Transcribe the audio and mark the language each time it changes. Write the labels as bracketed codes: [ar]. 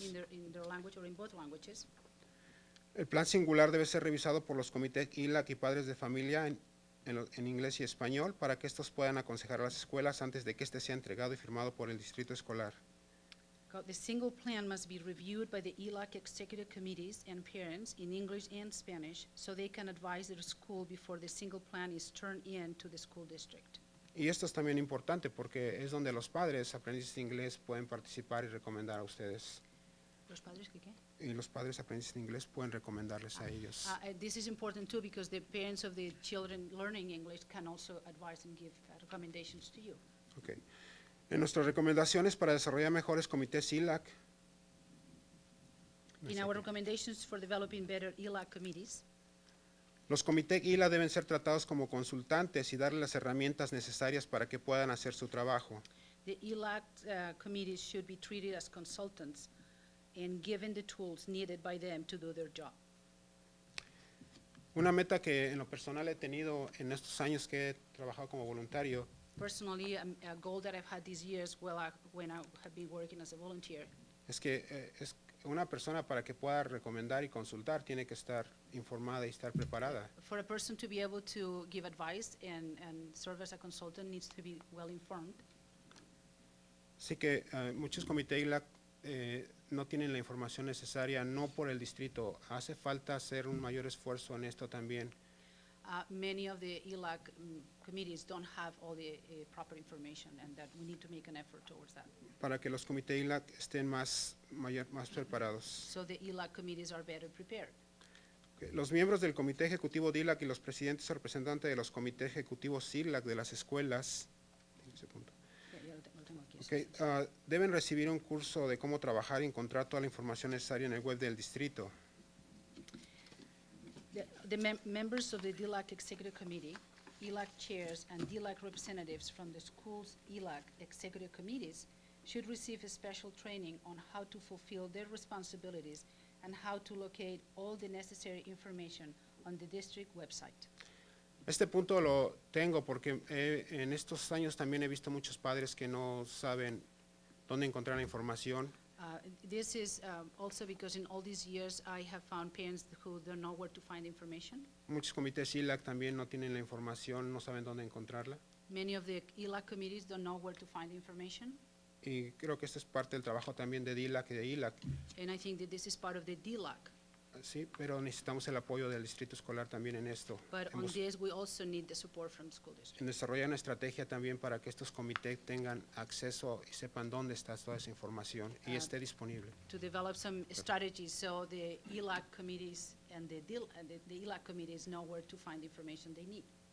[en] in their language or in both languages. [es] El plan singular debe ser revisado por los comités ILAC y padres de familia en inglés y español para que estos puedan aconsejar a las escuelas antes de que este sea entregado y firmado por el distrito escolar. [en] The single plan must be reviewed by the ELAC executive committees and parents in English and Spanish so they can advise their school before the single plan is turned in to the school district. [es] Y esto es también importante porque es donde los padres aprendices de inglés pueden participar y recomendar a ustedes. ¿Los padres qué? Y los padres aprendices de inglés pueden recomendarles a ellos. [en] This is important too because the parents of the children learning English can also advise and give recommendations to you. Okay. [es] En nuestras recomendaciones para desarrollar mejores comités ILAC, [en] In our recommendations for developing better ELAC committees, [es] los comités ILAC deben ser tratados como consultantes y darles las herramientas necesarias para que puedan hacer su trabajo. [en] the ELAC committees should be treated as consultants and given the tools needed by them to do their job. [es] Una meta que en lo personal he tenido en estos años que he trabajado como voluntario [en] Personally, a goal that I've had these years when I have been working as a volunteer [es] es que es una persona para que pueda recomendar y consultar tiene que estar informada y estar preparada. [en] for a person to be able to give advice and serve as a consultant needs to be well informed. [es] Así que muchos comités ILAC no tienen la información necesaria, no por el distrito. Hace falta hacer un mayor esfuerzo en esto también. [en] Many of the ELAC committees don't have all the proper information and that we need to make an effort towards that. [es] Para que los comités ILAC estén más preparados. [en] So the ELAC committees are better prepared. [es] Los miembros del comité ejecutivo de ILAC y los presidentes o representantes de los comités ejecutivos ILAC de las escuelas Lo tengo aquí. deben recibir un curso de cómo trabajar y encontrar toda la información necesaria en el web del distrito. [en] The members of the DLAC Executive Committee, ELAC chairs, and DLAC representatives from the school's ELAC executive committees should receive a special training on how to fulfill their responsibilities and how to locate all the necessary information on the district website. [es] Este punto lo tengo porque en estos años también he visto muchos padres que no saben dónde encontrar la información. [en] This is also because in all these years I have found parents who don't know where to find information. [es] Muchos comités ILAC también no tienen la información, no saben dónde encontrarla. [en] Many of the ELAC committees don't know where to find information. [es] Y creo que esto es parte del trabajo también de DILAC y de ILAC. [en] And I think that this is part of the DLAC. [es] Sí, pero necesitamos el apoyo del distrito escolar también en esto. [en] But on this, we also need the support from the school district. [es] En desarrollar una estrategia también para que estos comités tengan acceso y sepan dónde está toda esa información y esté disponible. [en] To develop some strategies so the ELAC committees and the ELAC committees know where to find the information they need.